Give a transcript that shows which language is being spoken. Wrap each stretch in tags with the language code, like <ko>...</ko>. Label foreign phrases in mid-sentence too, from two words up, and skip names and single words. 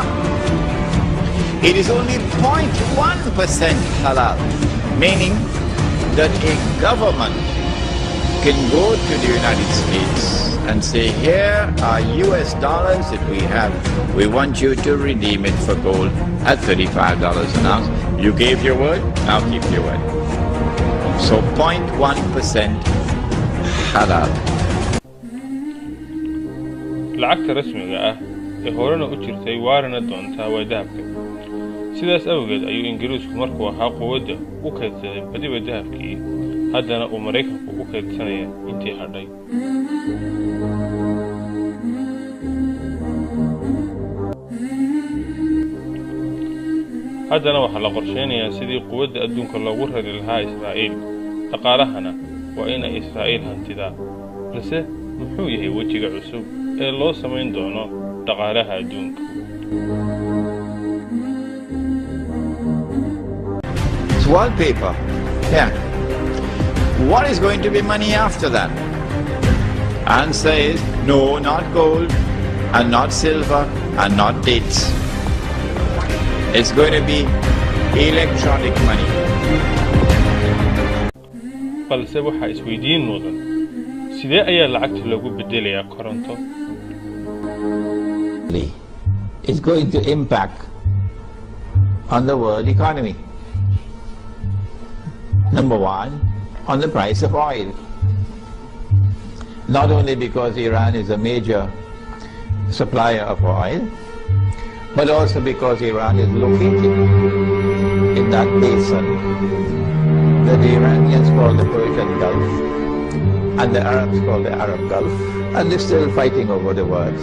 <en>It is only 0.1% halal, meaning that a government can go to the United States and say, here are US dollars that we have. We want you to redeem it for gold at $35 an ounce. You gave your word, now keep your word. So 0.1% halal.</en> <so>lacagta rasmiga ah ee horena u jirtay waarana doontaa waa dahabka. sidaas awgeed ayuu ingiriisku markuu ahaa quwadda u kaydsaday badiba dahabkii, haddana uu Mareykanku u kaydsanaya intii hadhay. haddana waxaa la qorsheynayaa sidii quwadda adduunka loogu rari lahaa Israa'iil. dhaqaalahana waa in ay Israa'iil hantidaa. balse muxuu yahay wejiga cusub ee loo samayn doono dhaqaalaha adduunka?</so> <en>It's wallpaper. Yeah. What is going to be money after that? Answer is no, not gold, and not silver, and not dates. It's going to be electronic money.</en> <so>balse waxaa isweydiin mudan sidee ayaa lacagta loogu bedelayaa koronto?</so> <en>It's going to impact on the world economy. Number one, on the price of oil. Not only because Iran is a major supplier of oil, but also because Iran is located in that basin that the Iranians call the Persian Gulf and the Arabs call the Arab Gulf, and they're still fighting over the words.</en>